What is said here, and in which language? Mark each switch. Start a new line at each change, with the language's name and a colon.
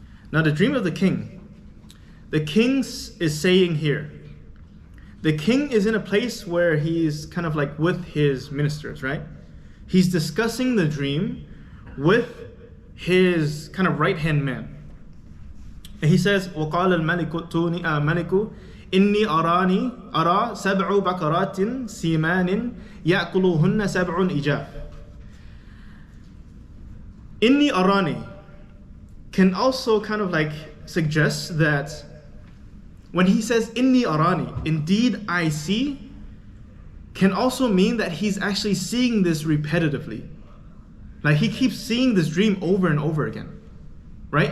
English: Now the dream of the king is saying here, the king is in a place where he's kind of like with his ministers, right? He's discussing the dream with his kind of right-hand man. And he says,
Arabic: وَقَالَ الْمَلِكُ إِنِّي أَرَى سَبْعُ بَقَرَاتٍ سِمَانٍ يَأْكُلُهُنَّ سَبْعٌ إِجَافٍ. إِنِّي أَرَانِي
English: can also kind of like suggest that when he says
Arabic: inni arani,
English: indeed I see, can also mean that he's actually seeing this repetitively. Like he keeps seeing this dream over and over again. Right?